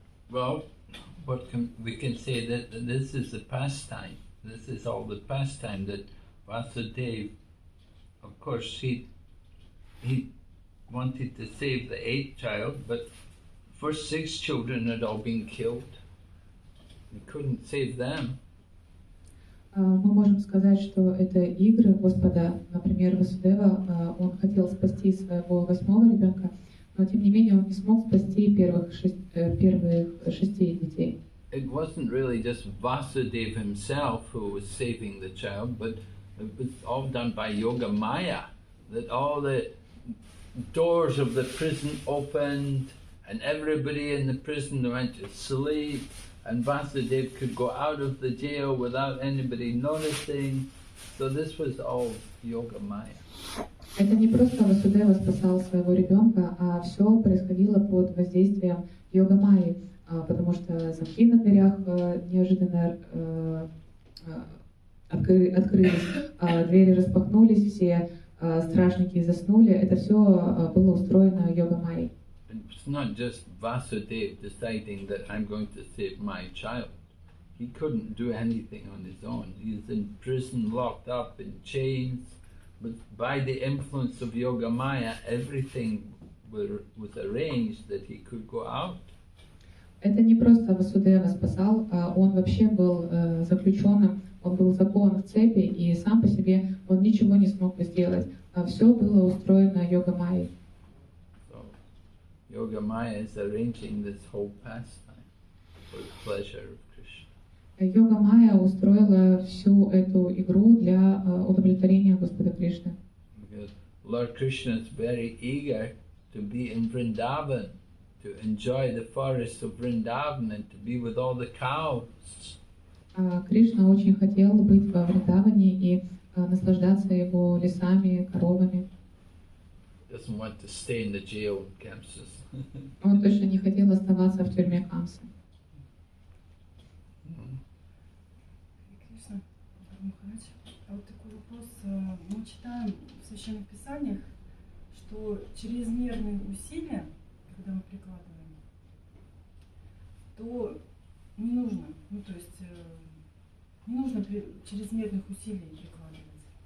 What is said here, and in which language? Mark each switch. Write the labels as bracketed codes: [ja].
[en] Well, we can say that this is the pastime. This is all the pastime that Vasudeva, of course, he wanted to save the 8th child, but first 6 children had all been killed. He couldn't save them. [ru] Мы можем сказать, что это игры Господа. Например, Васудева, он хотел спасти своего 8-го ребенка, но тем не менее он не смог спасти первых 6 детей. [en] It wasn't really just Vasudeva himself who was saving the child, but it was all done by Yoga Maya, that all the doors of the prison opened and everybody in the prison went to sleep, and Vasudeva could go out of the jail without anybody noticing. So this was all Yoga Maya. [ru] Это не просто Васудева спасал своего ребенка, а все происходило под воздействием Йога Майи, потому что замки на дверях неожиданно открылись, двери распахнулись, все стражники заснули. Это все было устроено Йога Майей. [en] It's not just Vasudeva deciding that I'm going to save my child. He couldn't do anything on his own. He's in prison, locked up in chains. But by the influence of Yoga Maya, everything was arranged that he could go out. [ru] Это не просто Васудева спасал, он вообще был заключенным, он был закован в цепи, и сам по себе он ничего не смог бы сделать. Все было устроено Йога Майей. [en] So, Yoga Maya is arranging this whole pastime for the pleasure of Krishna. [ru] Йога Майя устроила всю эту игру для удовлетворения Господа Кришны. [en] Because Lord Krishna is very eager to be in Vrindavan, to enjoy the forests of Vrindavan and to be with all the cows. [ru] Кришна очень хотел быть во Вриндаване и наслаждаться его лесами, коровами. [en] Doesn't want to stay in the jail in Kamsas. [ru] Он точно не хотел оставаться в тюрьме Камсы. Кришна, Махарадж, а вот такой вопрос. Мы читаем в Священных Писаниях, что чрезмерные усилия, когда мы прикладываем, то не нужно, ну то есть не нужно чрезмерных усилий прикладывать.